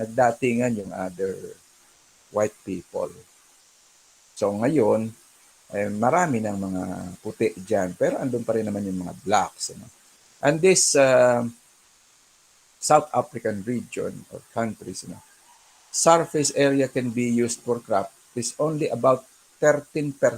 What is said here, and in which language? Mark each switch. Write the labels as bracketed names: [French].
[English] Nagdatingan yung other white people. [Filipino] So ngayon, marami ng mga puti dyan. Pero andun pa rin naman yung mga blacks. Ano? [English] And this South African region or countries, surface area can be used for crop is only about 13%.